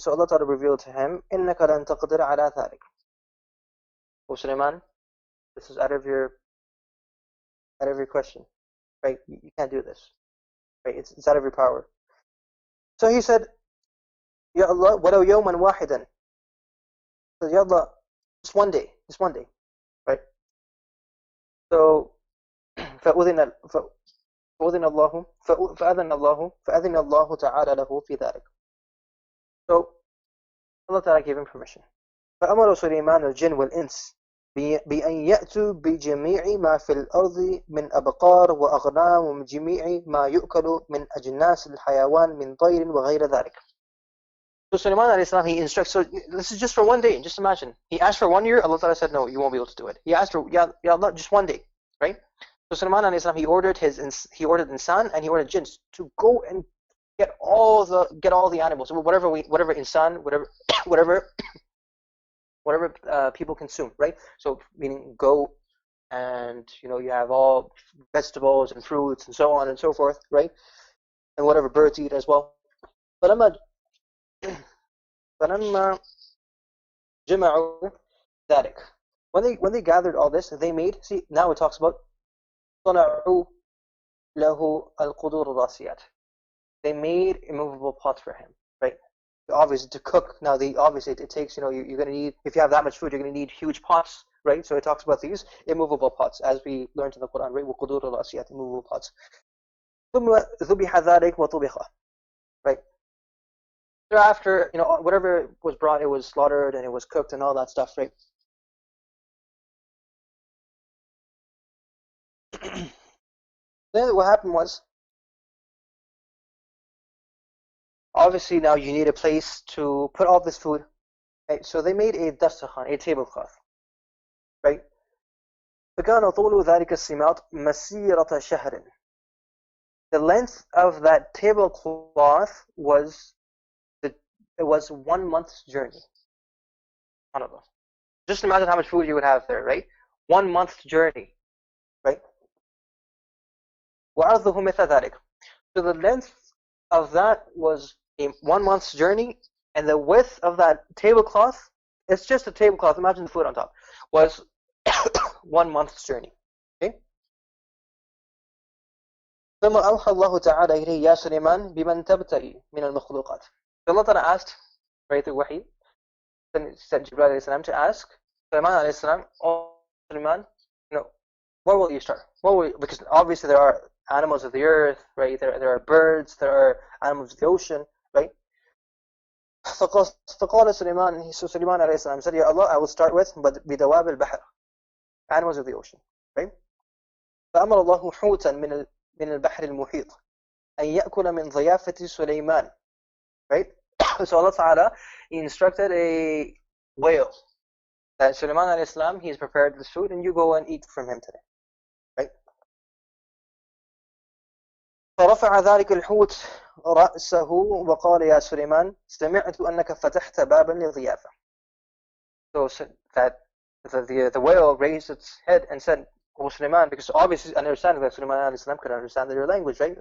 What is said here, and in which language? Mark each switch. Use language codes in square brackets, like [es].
[en] So Allah Ta'ala revealed to him, [ar] إِنَّكَ لَن تَقْدِرَ عَلَى ذَلِكَ. [en] O Suleiman, this is out of your question. Right? You can't do this. Right? It's out of your power. So he said, [ar] Ya Allah, وَلَوْ يَوْمًا وَاحِدًا. [en] So Ya Allah, just one day, right? [ar] So فأذن الله فأذن الله تعالى له في ذلك. [en] So Allah Ta'ala gave him permission. [ar] فأمر سليمان الجن والإنس بأن يأتوا بجميع ما في الأرض من أبقار وأغنام ومن جميع ما يؤكل من أجناس الحيوان من طير وغير ذلك. [en] So Suleiman alayhi salam, he instructs, so this is just for one day, just imagine. He asked for 1 year, Allah Ta'ala said, no, you won't be able to do it. He asked for, Ya Allah, just 1 day, right? So Suleiman alayhi salam, he ordered insan and he ordered jinns to go and get all the animals, whatever insan, whatever people consume, right? So meaning goat, and you have all vegetables and fruits and so on and so forth, right? And whatever birds eat as well. [ar] فلما جمعوا ذلك. [en] When they gathered all this, they made, see, now it talks about [ar] صنعوا له القدور الراسيات. [en] They made immovable pots for him, right? Obviously to cook, now obviously it takes, you're going to need, if you have that much food, you're going to need huge pots, right? So it talks about these immovable pots, as we learned in the Quran, right? [ar] وقدور الراسيات, [en] immovable pots. [ar] ثم ذبح ذلك وطبخ, right? [en] Thereafter, whatever was brought, it was slaughtered and it was cooked and all that stuff, right? Then what happened was, obviously now you need a place to put all this food. Right? So they made a dastakhan, a tablecloth. Right? [ar] فكان طول ذلك السماط مسيرة شهر. [en] The length of that tablecloth was it was 1 month's journey. SubhanAllah. Just imagine how much food you would have there, right? 1 month's journey, right? [ar] وعرضه مثل ذلك. [en] So the length of that was a 1 month's journey, and the width of that tablecloth, it's just a tablecloth, imagine the food on top, was 1 month's journey. Okay? [ar] ثم أوحى الله تعالى إليه يا سليمان بمن تبتغي من المخلوقات. [en] So Allah Ta'ala asked, right through Wahi, then he said Jibreel alayhi salam to ask Suleiman alayhi salam, oh Suleiman, you know, where will you start? Because obviously there are animals of the earth, right? There are birds, there are animals of the ocean, right? [ar] فقال سليمان, [en] so Suleiman alayhi salam said, Ya Allah, I will start with [ar] بدواب البحر, [en] animals of the ocean, right? [ar] فأمر الله حوتا من البحر المحيط أن يأكل من ضيافة سليمان, right? [en] So Allah Ta'ala, He instructed a whale that Suleiman alayhi salam, he's prepared this food and you go and eat from him today, right? [ar] فرفع ذلك الحوت رأسه وقال يا سليمان سمعت أنك فتحت بابا للضيافة. [en] So that the whale raised its head and said, Oh Suleiman, because obviously understanding that Suleiman alayhi salam could understand their language, right?